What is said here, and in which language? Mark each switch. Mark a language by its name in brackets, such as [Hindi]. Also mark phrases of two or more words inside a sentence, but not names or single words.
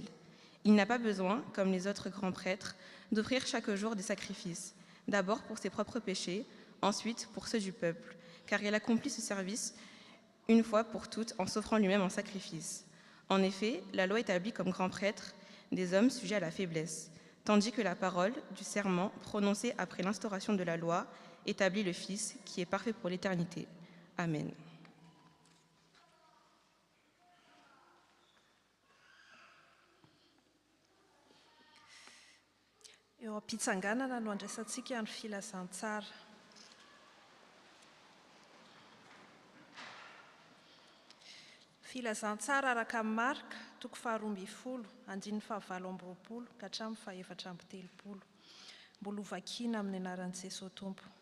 [French] Il n'a pas besoin, comme les autres grands prêtres, d'offrir chaque jour des sacrifices, d'abord pour ses propres péchés, ensuite pour ceux du peuple, car il accomplit ce service une fois pour toutes en s'offrant lui-même en sacrifice. En effet, la loi établit comme grand prêtre des hommes sujets à la faiblesse, tandis que la parole du serment prononcé après l'instauration de la loi établit le Fils qui est parfait pour l'éternité. Amen. [Malagasy] Eo am-pitsanganana no andraisantsika ny filazantsara. Filazantsara araka amin'ny Marka, toko 12, andininy 7 ka hatramin'ny 7 mbola hovakiana amin'ny anaran'i Jesosy Tompo.